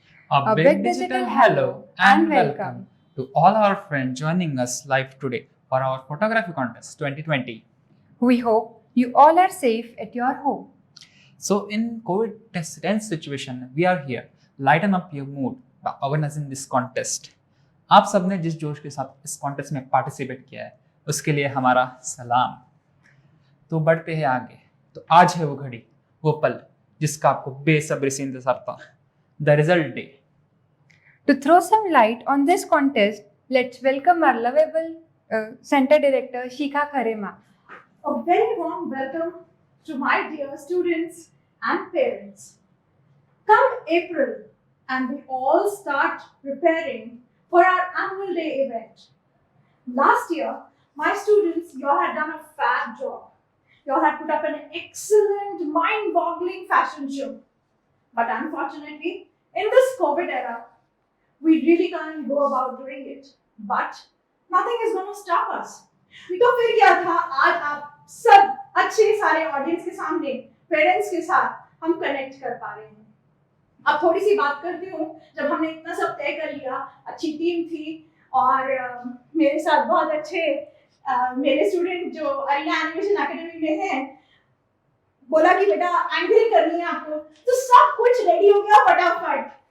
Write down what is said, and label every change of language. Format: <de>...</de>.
<en>A big digital hello and welcome to all our friends joining us live today for our photography contest 2020. We hope you all are safe at your home. So in COVID tense situation, we are here. Lighten up your mood by organizing this contest.</en> <hi>आप सबने जिस जोश के साथ इस contest में participate किया है उसके लिए हमारा सलाम। तो बढ़ते हैं आगे। तो आज है वो घड़ी, वो पल जिसका आपको बेसब्री से इंतजार था,</hi> <en>The result day. To throw some light on this contest, let's welcome our lovable Center Director Shikha Kharema. A very warm welcome to my dear students and parents. Come April and we all start preparing for our annual day event. Last year, my students, you all had done a fab job. You all had put up an excellent, mind-boggling fashion show. But unfortunately, in this COVID era, we really can't go about doing it. But nothing is going to stop us.</en> <hi>तो फिर क्या था, आज आप सब अच्छे सारे audience के सामने पेरेंट्स के साथ हम कनेक्ट कर पा रहे हैं। अब थोड़ी सी बात करती हूँ, जब हमने इतना सब तय कर लिया, अच्छी टीम थी और मेरे साथ बहुत अच्छे मेरे स्टूडेंट जो अरिया एनिमेशन एकेडमी में हैं, बोला कि बेटा एंकरिंग करनी है आपको, तो सब कुछ रेडी हो गया फटाफट।</hi>